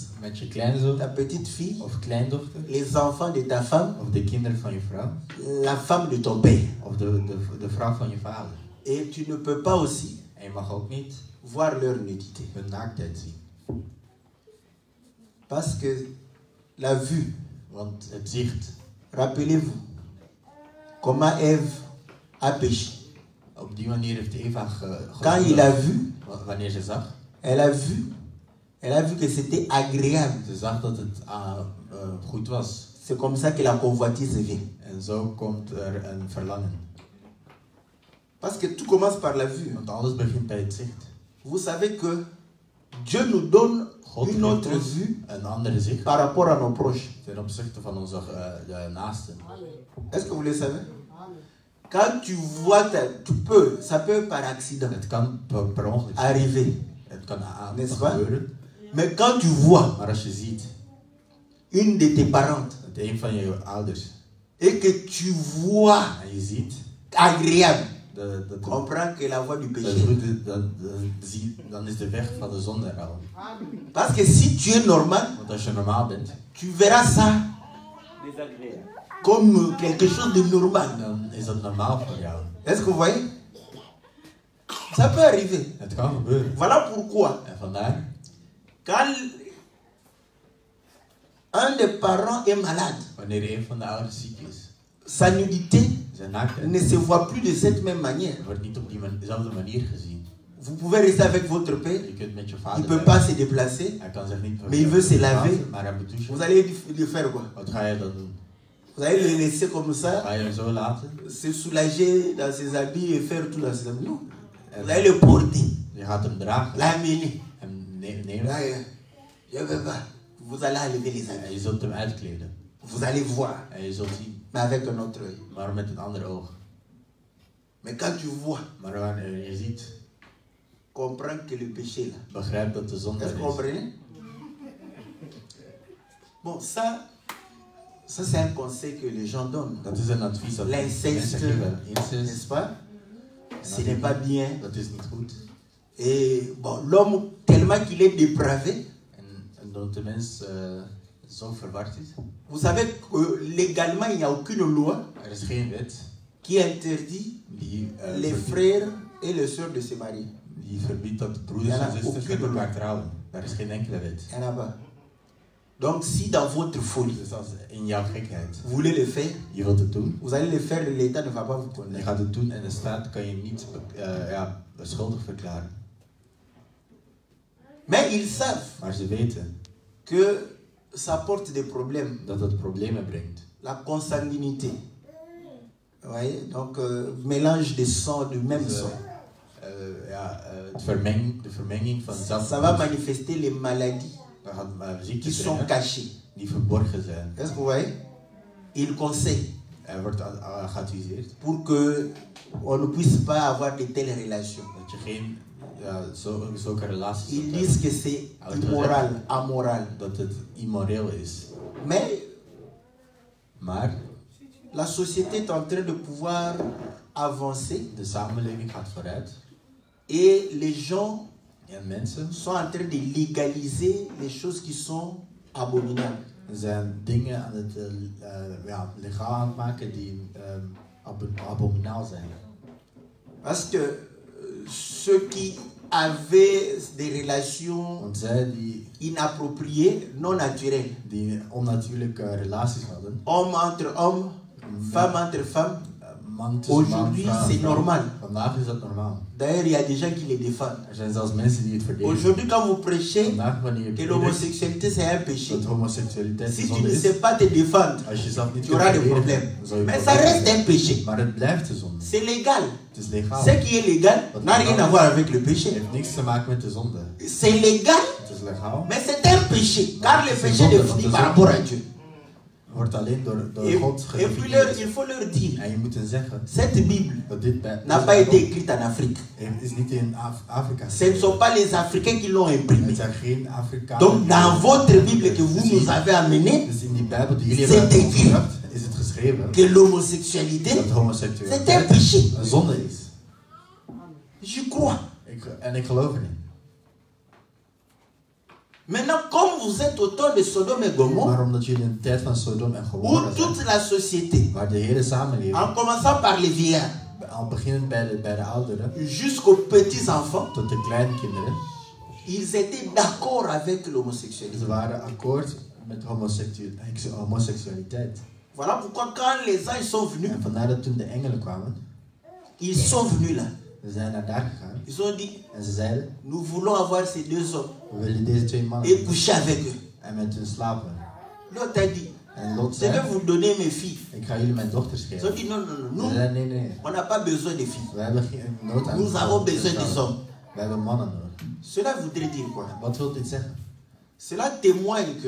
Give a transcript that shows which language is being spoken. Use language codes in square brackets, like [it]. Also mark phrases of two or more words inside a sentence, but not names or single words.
[nl] met je kleinzoon [fr] ta petite fille, [nl] of kleindochter, [fr] les enfants de ta femme, [nl] of de kinderen van je vrouw, [fr] la femme de ton père. [nl] of de vrouw van je vader. [fr] Et tu ne peux pas aussi [nl] En je mag ook niet [fr] voir leur nudité. [nl] hun naaktheid zien. [fr] Parce que la vue, [nl] Want het zicht, [fr] rappelez-vous, comment Ève a péché. [nl] op die manier heeft Eva [fr] Quand il a vu, [nl] wanneer ze zag, [fr] elle a vu que c'était agréable. [nl] ze zag dat het goed was. [fr] C'est comme ça que la convoitise vient. [nl] En zo komt er een verlangen. [fr] Parce que tout commence par la vue. [nl] Want alles begint bij het zicht. [fr] Vous savez que Dieu nous donne [nl] God [fr] une autre [nl] geeft ons [fr] vue [nl] een andere zicht [fr] par rapport à nos proches. [nl] ten opzichte van onze naasten. [fr] Est-ce que vous le savez? Quand tu vois, ça peut par accident [nl] Het kan per ongeluk zijn. [fr] arriver. [nl] Het kan [fr] N'est-ce pas? [nl] gebeuren. [fr] Mais quand tu vois [nl] Maar als je ziet [fr] une de tes parentes [nl] dat een van je ouders [fr] et que tu vois [nl] en je ziet [fr] agréable, [nl] dat [fr] comprends que la voie du [nl] dat [fr] péché. [nl] goed, dan is de weg van de zonde er al. [fr] Parce que si tu es normal, [nl] Want als je normaal bent, [fr] tu verras ça comme quelque chose de normal. [nl] dan is dat normaal voor jou. [fr] Est-ce que vous voyez? Ça peut arriver. [nl] Het kan gebeuren. [fr] Voilà pourquoi, [nl] En vandaar, [fr] quand un des parents est malade, [nl] wanneer een van de ouders ziek is, [fr] sa nudité [nl] zijn naaktheid [fr] ne se voit plus de cette même manière. [nl] wordt niet op dezelfde manier gezien. [fr] Vous pouvez rester avec votre père, [nl] Je kunt met je [fr] il [nl] vader [fr] ne peut [nl] blijven. [fr] pas se déplacer, [nl] Hij kan zich niet [fr] mais il veut se laver. [nl] maar hij moet douchen. [fr] Vous allez lui faire quoi? [nl] Wat ga je dan doen? [fr] Vous allez le laisser comme ça, Ga je hem zo laten? se soulager dans ses habits et faire tout dans ses habits? Non. Vous allez le porter, [nl] Je gaat hem dragen, [fr] l'amener. [nl] hem nemen [fr] Là, je ne veux pas. Vous allez enlever les habits. [nl] en je zult hem uitkleden. [fr] Vous allez voir, [nl] En je zult zien, [fr] mais avec un autre œil. [nl] maar met een ander oog. [fr] Mais quand tu vois, [nl] Maar wanneer je ziet, [fr] comprends que le péché là. [nl] begrijp dat de zonde [fr] Est-ce [nl] er [fr] que vous [nl] is. [fr] comprenez? Bon, ça, Ça, c'est un conseil que les gens donnent. [nl] Dat is een advies dat mensen [fr] L'inceste, [nl] geven. Incest, [fr] n'est-ce pas? Ce n'est pas bien. [nl] dat is niet goed. [fr] Et bon, l'homme, tellement qu'il est dépravé, [nl] En dat de mens zo verward is. [fr] vous savez que légalement, il n'y a aucune loi [nl] Er is geen wet [fr] qui interdit [nl] die, [fr] les frères et les sœurs de se marier. [nl] die verbiedt dat broeders Ja, en zusters met [fr] aucune [nl] elkaar trouwen. Daar is geen enkele wet. [fr] Il n'y en a pas. Donc, si dans votre folie, [nl] Dus als in jouw gekheid [fr] vous voulez le faire, [nl] je wilt het doen, [fr] vous allez le faire, l'État ne va pas vous [nl] je [fr] condamner. [nl] gaat het doen en de staat kan je niet schuldig verklaren. [fr] Mais ils savent [nl] Maar ze weten [fr] que ça porte des problèmes. [nl] dat het problemen brengt. [fr] La consanguinité. Vous voyez? Donc, mélange de sang, du même sang. [nl] De vermenging van zelf. [fr] Ça va manifester les maladies [nl] Dat gaat [fr] qui [nl] ziektes [fr] sont [nl] brengen [fr] cachées. [nl] die verborgen zijn. [fr] Est-ce que vous voyez? Il conseille [nl] Er wordt geadviseerd [fr] pour que on ne puisse pas avoir de telles relations. [nl] dat je geen zulke relaties [fr] Ils [nl] hebt. [fr] disent que c'est immoral, amoral. [nl] Dat het immoreel is. [fr] Mais [nl] Maar [fr] la société est en train de pouvoir avancer [nl] de samenleving gaat vooruit [fr] et les gens [nl] en mensen [fr] sont en train de légaliser les choses qui sont abominables. [nl] zijn dingen aan het legaal aan het maken die abominaal zijn. [fr] Parce que ceux qui avaient des relations [nl] Want zij [fr] inappropriées, non naturelles, [nl] die onnatuurlijke relaties hadden, [fr] homme entre homme, femme entre femme, [nl] man tussen man, [fr] aujourd'hui [nl] vrouw, [fr] c'est [nl] vrouw. [fr] normal. [nl] Vandaag is dat normaal. [fr] D'ailleurs, il y a des gens qui les défendent. [nl] Er zijn zelfs mensen die het verdedigen. [fr] Aujourd'hui, quand vous prêchez [nl] Vandaag wanneer je [fr] que [nl] predikt [fr] l'homosexualité c'est un péché, [nl] dat homoseksualiteit [fr] si tu [nl] zonde [fr] ne [nl] is, [fr] sais pas te défendre, [nl] als je zelf niet [fr] tu [nl] kunt [fr] auras des [nl] verdedigen, [fr] problèmes. [nl] dan zal je [fr] Mais ça [nl] problemen [fr] reste un [nl] hebben. [fr] péché. [nl] Maar het blijft de zonde. [fr] C'est légal. [nl] Het is legaal. [fr] Ce qui est légal n'a rien à voir avec le [nl] Het [fr] péché. [nl] heeft niks te maken met de zonde. [fr] C'est légal, [nl] Het is legaal. [fr] mais c'est un péché. Car le péché est défini par rapport à Dieu. [nl] Wordt alleen door God [fr] Et puis [nl] gedefinieerd. [fr] il faut leur dire, [nl] En je moet hen zeggen [fr] cette Bible [nl] dat dit [fr] n'a pas été écrite en Afrique. [nl] is niet in Afrika. [fr] Ce ne sont pas les Africains qui l'ont imprimée. [nl] Het zijn geen Afrikanen. [fr] Donc dans votre Bible que vous nous avez amenée, [nl] Dus in die Bijbel die jullie [fr] c'est [nl] hebben [fr] écrit [nl] opgebracht, is het geschreven [fr] que l'homosexualité, [nl] dat [fr] c'est un [nl] homoseksualiteit [fr] péché. [nl] een zonde is. [fr] Je crois. [nl] En ik geloof erin. [fr] Maintenant, comme vous êtes au temps de Sodome et Gomorrhe, [nl] Maar omdat jullie in de tijd van Sodom en [fr] où [nl] Gomorra [fr] toute [nl] zijn, [fr] la société, [nl] waar de hele samenleving, [fr] en commençant par les vieillards, [nl] al beginnend bij de ouderen [fr] jusqu'aux petits-enfants, [nl] tot de kleinkinderen, [fr] ils étaient d'accord avec l'homosexualité. [nl] ze waren akkoord met homoseksualiteit. [fr] Voilà pourquoi quand les anges sont venus, [nl] En vandaar dat toen de engelen kwamen, [fr] ils sont venus là. [nl] ze zijn naar daar gegaan [fr] Ils ont dit, [nl] en ze zeiden, [fr] nous voulons avoir ces deux hommes [nl] we willen deze twee mannen [fr] et coucher avec eux. [nl] en met hun slapen. [fr] L'autre a dit, [nl] En Lot [fr] je vais [nl] zei, [fr] vous donner mes filles. [nl] ik ga jullie mijn dochters [fr] Ils ont [nl] geven. [fr] dit, non, non, non, [nl] Ze [fr] nous, [nl] zeiden, nee, [fr] on n'a pas besoin de filles. [nl] we hebben geen nood aan [fr] Nous avons besoin des hommes. [nl] We hebben mannen nodig. [fr] Cela voudrait dire quoi? [nl] Wat wil dit zeggen? [fr] Cela témoigne que